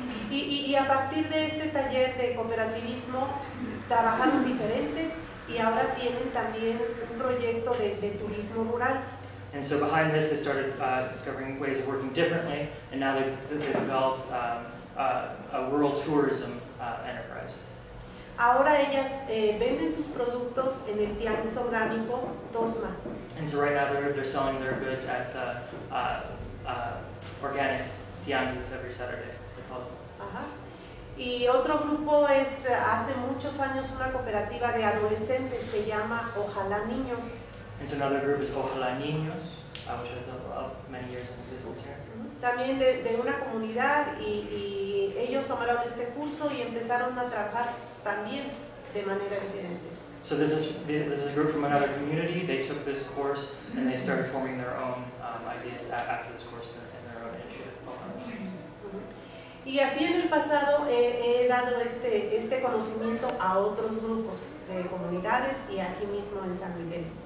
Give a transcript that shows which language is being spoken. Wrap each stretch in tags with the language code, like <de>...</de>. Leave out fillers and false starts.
<es>Y a partir de este taller de cooperativismo trabajaron diferente y ahora tienen también un proyecto de turismo rural.</es> <en>And so behind this, they started discovering ways of working differently, and now they've developed a rural tourism enterprise.</en> <es>Ahora ellas venden sus productos en el Tiangus orgánico TOSMA.</es> <en>And so right now they're selling their goods at the organic Tiangus every Saturday. Ajá.</en> <es>Y otro grupo es hace muchos años una cooperativa de adolescentes, se llama Ojalá Niños.</es> <en>And so another group is Ojalá Niños, which has many years in existence here.</en> <es>También de una comunidad y ellos tomaron este curso y empezaron a trabajar también de manera diferente.</es> <en>So this is a group from another community. They took this course and they started forming their own ideas after this course in their own initiative.</en> <es>Y así en el pasado he dado este conocimiento a otros grupos de comunidades y aquí mismo en San Miguel.</es>